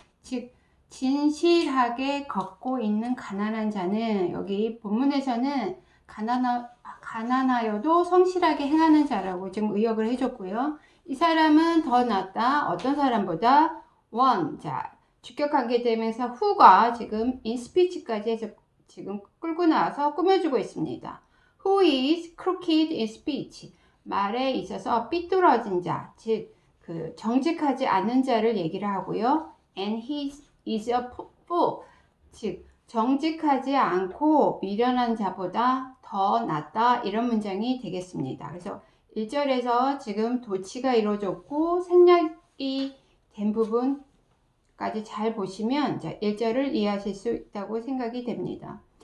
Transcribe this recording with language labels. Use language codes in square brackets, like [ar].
[ko] 즉, 진실하게 걷고 있는 가난한 자는 여기 본문에서는 가난하여도 성실하게 행하는 자라고 지금 의역을 해줬고요. 이 사람은 더 낫다. 어떤 사람보다 one. 자, 주격하게 되면서 who가 지금 [en] in speech [ko] 까지 해서 지금 끌고 나와서 꾸며주고 있습니다. [en] Who is crooked in speech? [ko] 말에 있어서 삐뚤어진 자, 즉 그 정직하지 않은 자를 얘기를 하고요. [en] And he is a fool, [ko] 즉 정직하지 않고 미련한 자보다 더 낫다 이런 문장이 되겠습니다. 그래서 1절에서 지금 도치가 이루어졌고 생략이 된 부분까지 잘 보시면 1절을 이해하실 수 있다고 생각이 됩니다.